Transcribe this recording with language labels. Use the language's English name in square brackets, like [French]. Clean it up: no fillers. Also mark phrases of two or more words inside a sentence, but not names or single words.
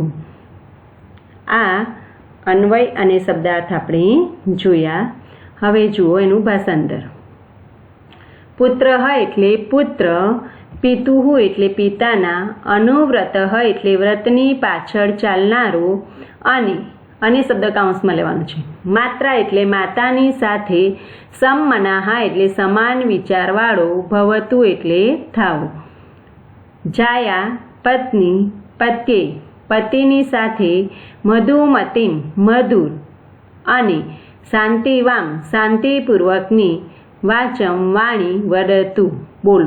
[Gujarati] આ અન્વય અને શબ્દાર્થ આપણે જોયા। હવે જુઓ એનું ભાષાંતર। પુત્રઃ એટલે પુત્ર, પિતુઃ એટલે પિતાના, અનુવ્રતઃ એટલે વ્રતની પાછળ ચાલનારો, અને શબ્દ કાઉન્સમાં લેવાનો છે। માત્રા એટલે માતાની સાથે, સમમનાહ એટલે સમાન વિચારવાળો, ભવતુ એટલે થાવ, જાયા પત્ની, પત્યે પતિની સાથે, મધુમતીમ મધુર, અને શાંતિવામ શાંતિપૂર્વકની, વાચમ વાણી, વદતુ બોલો।